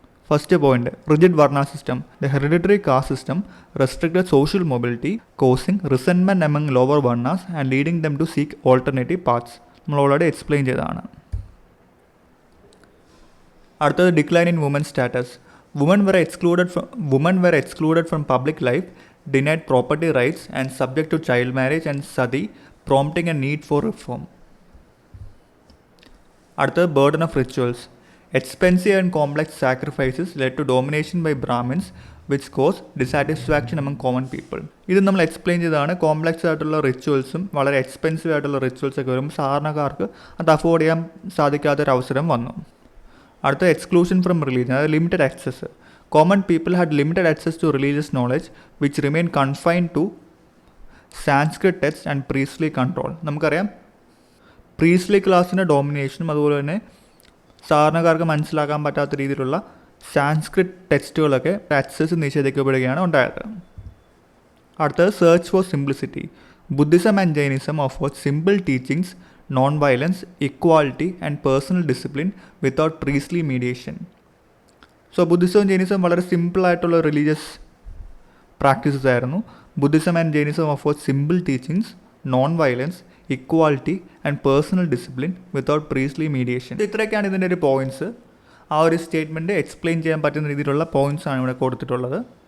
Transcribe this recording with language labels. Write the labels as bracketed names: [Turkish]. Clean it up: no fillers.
[English] First point, rigid varna system. The hereditary caste system restricted social mobility causing resentment among lower varnas and leading them to seek alternative paths. [Malayalam] നമ്മൾ already explain ചെയ്തതാണ്. അടുത്തത് [English] Decline in woman status. Woman were excluded from public life, denied property rights and subject to child marriage and sati, prompting a need for reform. [Malayalam] അടുത്തത് [English] burden of rituals. Expensive and complex sacrifices led to domination by Brahmins which caused dissatisfaction among common people. [Malayalam] ഇത് നമ്മൾ explain ചെയ്തതാണ്. Complex ആയിട്ടുള്ള റിച്വൽസും വളരെ expensive ആയിട്ടുള്ള റിച്വൽസൊക്കെ വരുമ്പോൾ സാധാരണക്കാർക്ക് അത് അഫോർഡ് ചെയ്യാൻ സാധിക്കാത്തൊരവസരം വന്നു. അടുത്ത [English] exclusion from religion, [Malayalam] അതായത് [English] Limited access. Common people had limited access to religious knowledge which remain confined to Sanskrit text and priestly control. [Malayalam] നമുക്കറിയാം പ്രീസ്ലി ക്ലാസ്സിൻ്റെ ഡോമിനേഷനും അതുപോലെ തന്നെ സാധാരണക്കാർക്ക് മനസ്സിലാക്കാൻ പറ്റാത്ത രീതിയിലുള്ള സാൻസ്ക്രിറ്റ് ടെക്സ്റ്റുകളൊക്കെ ആക്സസ് നിഷേധിക്കപ്പെടുകയാണ് ഉണ്ടായത്. [English] അടുത്തത് search for simplicity. Buddhism and Jainism offered simple teachings, non-violence, equality and personal discipline without priestly mediation. [Malayalam] So ബുദ്ധിസവും ജൈനിസവും വളരെ സിമ്പിളായിട്ടുള്ള റിലീജിയസ് പ്രാക്ടീസസ് ആയിരുന്നു. [English] Buddhism and Jainism offer simple teachings, non violence, equality and personal discipline without priestly mediation. [Malayalam] ഇത്രയൊക്കെയാണ് ഇതിൻ്റെ ഒരു points. ആ ഒരു statement explain ചെയ്യാൻ പറ്റുന്ന രീതിയിലുള്ള പോയിൻറ്റ്സ് ആണ് ഇവിടെ കൊടുത്തിട്ടുള്ളത്.